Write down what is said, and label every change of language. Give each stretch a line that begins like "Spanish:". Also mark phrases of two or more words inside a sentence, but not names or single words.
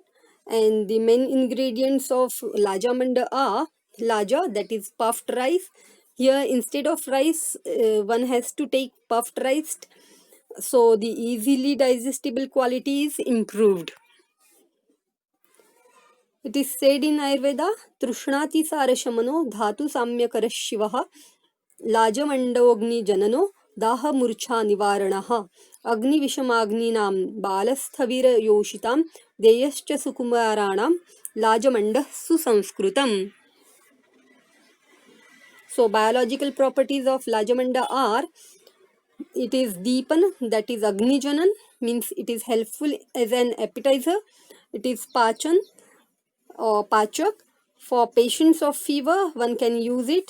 English: And the main ingredients of Laja Manda are Laja, that is puffed rice. Here, instead of rice, one has to take puffed rice. So the easily digestible quality is improved. It is said in Ayurveda,
Sanskrit: Trushnati Sarashamano Dhatu Samyakara Shivaha Lajamandogni Janano Daha Murcha Nivaranaha Agni Vishamagninam Balasthavira Yoshitam Deyascha Sukumaranam Lajamanda Susanskrutam.
English: So, biological properties of Lajamanda are it is deepan, that is
Sanskrit: Agni Janan,
English: means it is helpful as an appetizer. It is Pachan or Pachak. For patients of fever, one can use it.